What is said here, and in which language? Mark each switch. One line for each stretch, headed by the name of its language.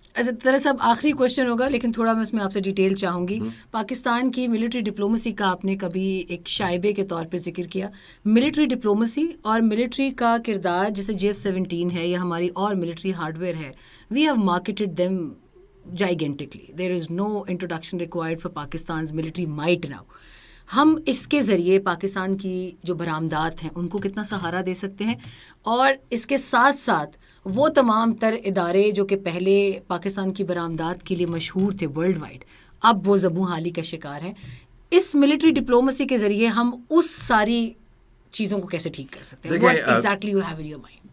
Urdu: اچھا طرح صاحب آخری کوشچن ہوگا, لیکن تھوڑا میں اس میں آپ سے ڈیٹیل چاہوں گی. پاکستان کی ملٹری ڈپلومسی کا آپ نے کبھی ایک شائبے کے طور پہ ذکر کیا. ملٹری ڈپلومسی اور ملٹری کا کردار, جیسے JF-17 ہے یا ہماری اور ملٹری ہارڈ ویئر ہے,
English: We have marketed them gigantically. There is no introduction required for Pakistan's military might now.
Urdu: ہم اس کے ذریعے پاکستان کی جو برآمدات ہیں ان کو کتنا سہارا دے سکتے ہیں, اور اس کے ساتھ ساتھ وہ تمام تر ادارے جو کہ پہلے پاکستان کی برآمدات کے لیے مشہور تھے ورلڈ وائڈ, اب وہ زبوں حالی کا شکار ہیں. اس ملٹری ڈپلومسی کے ذریعے ہم اس ساری چیزوں کو کیسے ٹھیک کر سکتے ہیں؟
English: What exactly you have in your mind?